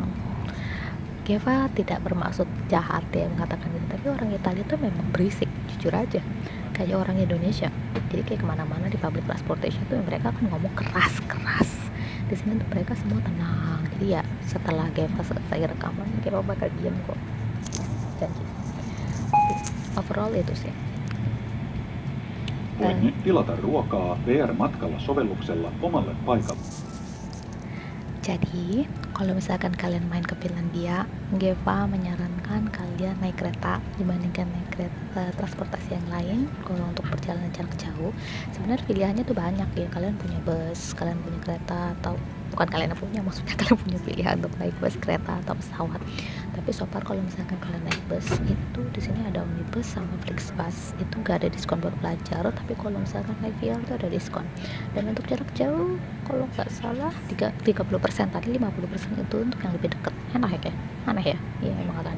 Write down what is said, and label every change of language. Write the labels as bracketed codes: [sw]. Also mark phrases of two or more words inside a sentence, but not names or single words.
[id] Geva tidak bermaksud jahat ya mengatakan itu, tapi orang Italia itu memang berisik, jujur aja, kayak orang Indonesia. Jadi kayak kemana-mana di [en] public transportation [id] tuh mereka kan ngomong keras-keras. Di sini tuh mereka semua tenang. Jadi ya setelah Geva selesai rekaman, Geva bakal diam kok, janji. Overall itu sih. [fi] Voit nyt tilata ruokaa VR-matkalla sovelluksella omalle paikalle. [id] Jadi, kalau misalkan kalian main ke Finlandia, Geva menyarankan kalian naik kereta dibandingkan naik kereta transportasi yang lain. Kalau untuk perjalanan jarak jauh, sebenarnya pilihannya tuh banyak ya. Kalian punya bus, kalian punya kereta, atau bukan kalian yang punya, maksudnya kalian punya pilihan untuk naik bus, kereta, atau pesawat. Tapi [en] so far [id] kalau misalkan kalian naik bus itu di sini ada Omnibus sama Flixbus, itu gak ada diskon buat pelajar. Tapi kalau misalkan naik VR itu ada diskon. Dan untuk jarak jauh kalau nggak salah 30%, tadi 50% itu untuk yang lebih dekat. Aneh ya, iya emang aneh.